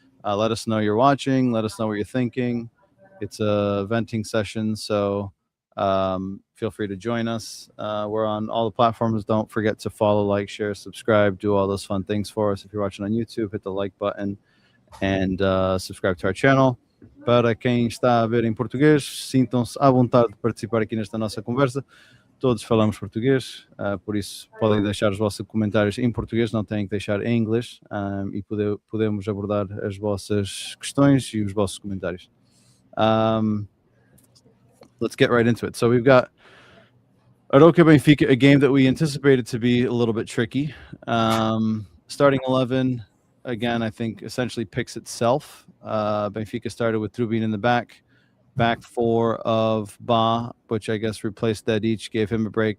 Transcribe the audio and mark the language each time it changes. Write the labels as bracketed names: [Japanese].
[English] Let us know you're watching. Let us know what you're thinking. It's a venting session, so feel free to join us. We're on all the platforms. Don't forget to follow, like, share, subscribe, do all those fun things for us. If you're watching on YouTube, hit the like button and subscribe to our channel. [Portuguese] Para quem está a ver em português, sintam-se à vontade de participar aqui nesta nossa conversa. Todos falamos português, por isso podem deixar os vossos comentários em português, não têm que deixar em inglês, e podemos abordar as vossas questões e os vossos comentários. [English] Let's get right into it. So we've got Aroca Benfica, a game that we anticipated to be a little bit tricky. Starting 11, again, I think essentially picks itself. Benfica started with Trubin in the back four of Ba, which I guess replaced Dedic, gave him a break.